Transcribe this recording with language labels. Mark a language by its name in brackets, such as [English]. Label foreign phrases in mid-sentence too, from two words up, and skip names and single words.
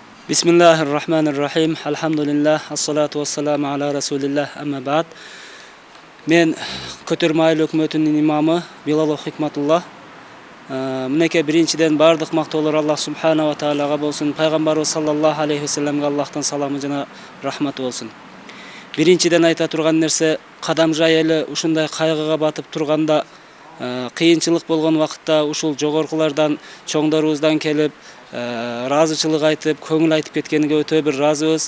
[Arabic] Bismillahirrahmanirrahim. Alhamdulillah. الصلاة والسلام على رسول الله. أما بعد. [Kyrgyz] Men Көтерме айыл өкмөтүнүн имамы Билал Хикматулла. Мынеке биринчиден бардык мактоолор [Arabic] الله سبحانه وتعالى [Kyrgyz] болсун. Пайгамбарыбыз [Arabic] صلى الله عليه وسلم [Kyrgyz] Аллахтан саламы жана рахматы болсун. Биринчиден айта турган нерсе, кадамжай эли ушундай кайгыга батып турганда, кыйынчылык болгон вакытта ушул жогоркулардан, чоңдорубуздан келип разычылык айтып, көңүл айтып кеткениге өтө бир разыбыз.